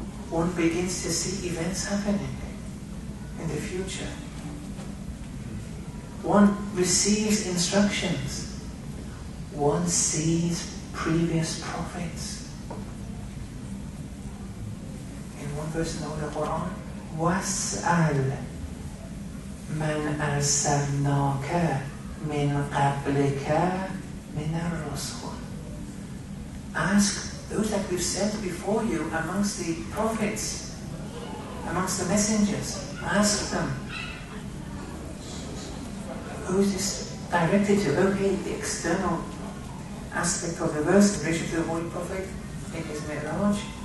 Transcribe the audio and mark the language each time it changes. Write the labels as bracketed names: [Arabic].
[English] One begins to see events happening in the future. One receives instructions. One sees previous prophets. In one verse in the Quran, [Arabic] وَاسْأَلْ مَنْ أَرْسَلْنَاكَ مِنْ قَبْلِكَ مِنَ الرُّسُلِ. [English] Ask those that we've sent before you amongst the prophets, amongst the messengers. Ask them. Who is this directed to? Okay, the external aspect of the verse in relation to the Holy Prophet in his Mi'raj.